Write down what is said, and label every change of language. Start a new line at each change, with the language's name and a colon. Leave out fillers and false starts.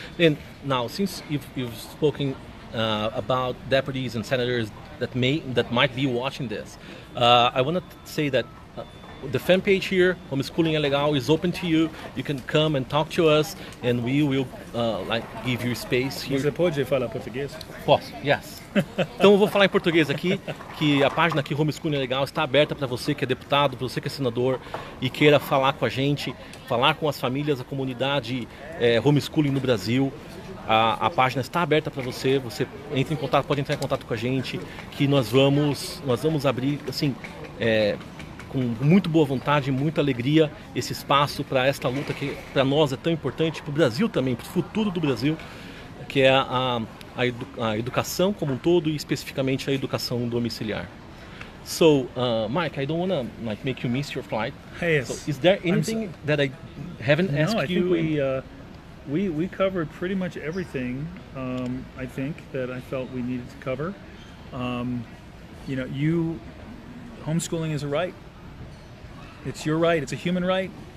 English: And now, since you've spoken about deputies and senators that might be watching this, I want to say that the fan page here, Homeschooling é Legal, is open to you. You can come and talk to us, and we will give you space here.
Portuguese: Você pode falar português? Posso, yes. Então eu vou falar em português aqui, que a página aqui, Homeschooling é Legal, está aberta para você que é deputado, para você que é senador e queira falar com a gente, falar com as famílias, a comunidade homeschooling no Brasil. A página está aberta para você, você entra em contato, pode entrar em contato com a gente, que nós vamos abrir, assim, com muito boa vontade, muita alegria, esse espaço para esta luta que para nós é tão importante, para o Brasil também, para o futuro do Brasil, que é a educação como um todo e especificamente a educação domiciliar.
English: So, Mike, I don't want to make you miss your flight. Hey, so is there anything that I haven't asked you? No, I think we covered pretty much everything. I think that I felt we needed to cover. Homeschooling is a right. It's your right. It's a human right.